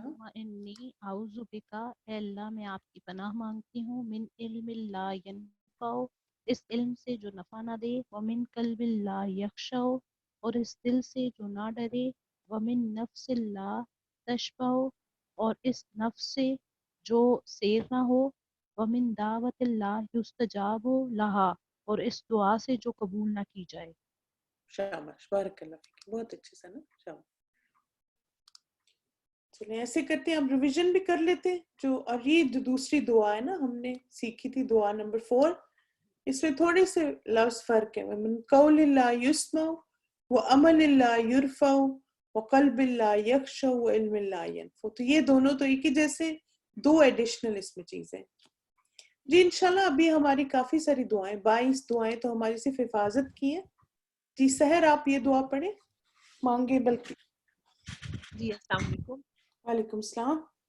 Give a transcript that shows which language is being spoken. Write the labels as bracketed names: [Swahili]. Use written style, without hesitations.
[Arabic] اللہم انی اعوذ بکا، [Urdu] اے اللہ میں آپ کی پناہ مانگتی ہوں، [Arabic] من علم لا ینفع، [Urdu] اس علم سے جو نفع نہ دے، [Arabic] ومن قلب لا یخشع، [Urdu] اور اس دل سے جو نہ ڈرے، [Arabic] ومن نفس لا تشبع، [Urdu] اور اس نفس سے جو سیر نہ ہو، [Arabic] ومن دعوت لا یستجاب لہا، [Urdu] اور اس دعا سے جو قبول نہ کی جائے. شاباش. بارک اللہ فیک. بہت اچھے سے نا. شاباش. چلیں ایسے کرتے ہیں، ہم ریویژن بھی کر لیتے ہیں جو، اور یہ جو دوسری دعا ہے نا ہم نے سیکھی تھی، دعا نمبر 4، اس میں تھوڑے سے لفظ فرق ہے. [Arabic] من قول لا یسمع وعمل لا یرفع وقلب لا یخشع وعلم لا ینفع. [Urdu] تو یہ دونوں تو ایک ہی جیسے، دو ایڈیشنل اس میں چیزیں. جی انشاءاللہ ابھی ہماری کافی ساری دعائیں، 22 دعائیں تو ہماری صرف حفاظت کی ہیں. جی سحر آپ یہ دعا پڑھیں، مانگے بلکہ. جی السلام علیکم. وعلیکم السلام.